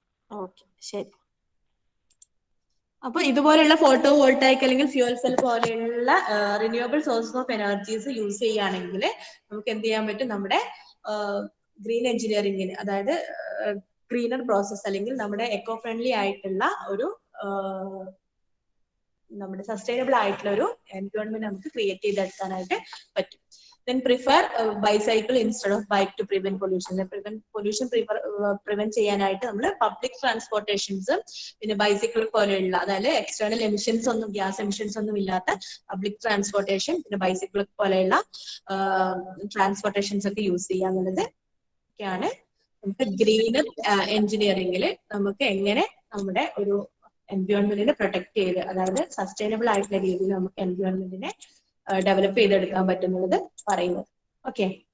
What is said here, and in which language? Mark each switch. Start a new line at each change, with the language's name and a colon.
Malayalam: Okay, ശരി. അപ്പൊ ഇതുപോലെയുള്ള ഫോട്ടോ വോൾട്ടായിക് അല്ലെങ്കിൽ ഫ്യൂവൽ സെൽ പോലെയുള്ള renewable sources of energies use ചെയ്യുകയാണെങ്കിൽ നമുക്ക് എന്ത് ചെയ്യാൻ പറ്റും? നമ്മുടെ ഗ്രീൻ എഞ്ചിനീയറിംഗിന്, അതായത് ഗ്രീനർ പ്രോസസ് അല്ലെങ്കിൽ നമ്മുടെ എക്കോ ഫ്രണ്ട്ലി ആയിട്ടുള്ള ഒരു നമ്മുടെ സസ്റ്റൈനബിൾ ആയിട്ടുള്ള ഒരു എൻവയോൺമെന്റ് നമുക്ക് ക്രിയേറ്റ് ചെയ്തെടുക്കാനായിട്ട് പറ്റും.
English: Then prefer bicycle instead of bike to prevent pollution.
Malayalam: Pollution prevent ചെയ്യാനായിട്ട് നമ്മൾ പബ്ലിക് ട്രാൻസ്പോർട്ടേഷൻസ് പിന്നെ ബൈസിക്കിൾ പോലെയുള്ള, അതായത് എക്സ്റ്റേണൽ എമിഷൻസ് ഒന്നും ഗ്യാസ് എമിഷൻസ് ഒന്നും ഇല്ലാത്ത പബ്ലിക് ട്രാൻസ്പോർട്ടേഷൻ പിന്നെ ബൈസിക്കിൾ പോലെയുള്ള ട്രാൻസ്പോർട്ടേഷൻസ് ഒക്കെ യൂസ് ചെയ്യുക എന്നുള്ളത് ഒക്കെയാണ് നമുക്ക് ഗ്രീനർ എഞ്ചിനീയറിംഗിൽ നമുക്ക് എങ്ങനെ നമ്മുടെ ഒരു എൻവയോൺമെന്റിനെ പ്രൊട്ടക്ട് ചെയ്ത്, അതായത് സസ്റ്റൈനബിൾ ആയിട്ടുള്ള രീതിയിൽ നമുക്ക് എൻവയോൺമെന്റിനെ ഡെവലപ്പ് ചെയ്തെടുക്കാൻ പറ്റുന്നത് പറയുന്നത്. ഓക്കെ.